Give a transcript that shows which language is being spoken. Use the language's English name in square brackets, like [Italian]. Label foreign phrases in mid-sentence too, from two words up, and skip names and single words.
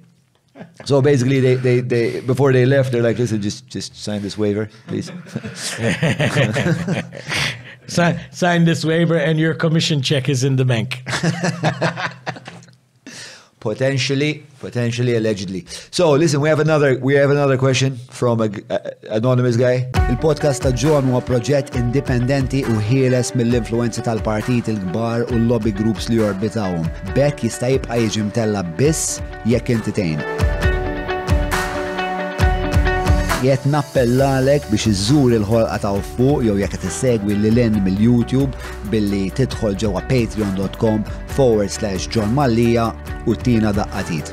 [English] So basically, they before they left, they're like, listen, just sign this waiver, please. Sign this waiver and your commission check is in the bank. Potentially, allegedly. So listen, we have another question from an anonymous guy. [Maltese] Il-podcast ta' John huwa proġett indipendenti u ħieles mill-influenzi tal-partit il-kbar u l- [English] lobby groups [Maltese] li jorbitawhom. Bekk jista' jibqa' jiġi mtella biss jekk inti tgħin. Jiet nappellalek biex iżżur il-ħolqa ta' fuq jew jekk qed issegwi lil mill-YouTube billi tidħol ġewwa patreon.com/John Mallija u tina daqqatit.